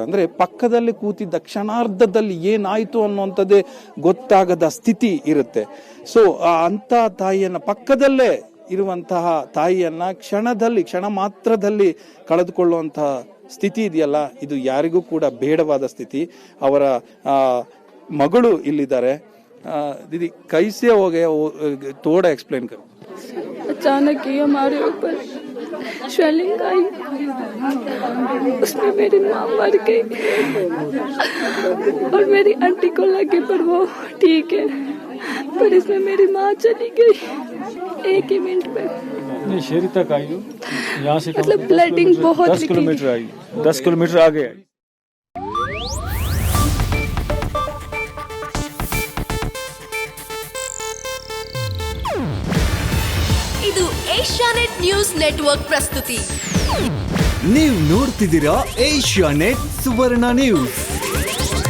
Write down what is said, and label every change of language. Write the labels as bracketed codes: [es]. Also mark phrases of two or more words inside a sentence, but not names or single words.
[kn] ಅಂದ್ರೆ ಪಕ್ಕದಲ್ಲಿ ಕೂತಿದ್ದ ಕ್ಷಣಾರ್ಧದಲ್ಲಿ ಏನಾಯ್ತು ಅನ್ನುವಂಥದ್ದೇ ಗೊತ್ತಾಗದ ಸ್ಥಿತಿ ಇರುತ್ತೆ. ಸೊ ಅಂತ ತಾಯಿಯನ್ನ, ಪಕ್ಕದಲ್ಲೇ ಇರುವಂತಹ ತಾಯಿಯನ್ನ ಕ್ಷಣ ಮಾತ್ರದಲ್ಲಿ ಕಳೆದುಕೊಳ್ಳುವಂತಹ ಸ್ಥಿತಿ ಇದೆಯಲ್ಲ, ಇದು ಯಾರಿಗೂ ಕೂಡ ಬೇಡವಾದ ಸ್ಥಿತಿ. ಅವರ ಮಗಳು ಇಲ್ಲಿದ್ದಾರೆ. [hi] दीदी कैसे हो गया वो थोड़ा एक्सप्लेन करो। अचानक ही हमारे ऊपर स्वेलिंग आई, उसमें मेरी माँ मर गई और मेरी आंटी को लगी पर वो ठीक है, पर इसमें मेरी माँ चली गई 1 ही मिनट में। नहीं शेरी तक आई हो, यहाँ से मतलब ब्लडिंग बहुत 10 किलोमीटर आई, 10 किलोमीटर आगे आई। [kn] ಇದು ಏಷ್ಯಾನೆಟ್ ನ್ಯೂಸ್ ನೆಟ್ವರ್ಕ್ ಪ್ರಸ್ತುತಿ. ನೀವು ನೋಡ್ತಿದ್ದೀರಾ ಏಷ್ಯಾನೆಟ್ ಸುವರ್ಣ ನ್ಯೂಸ್.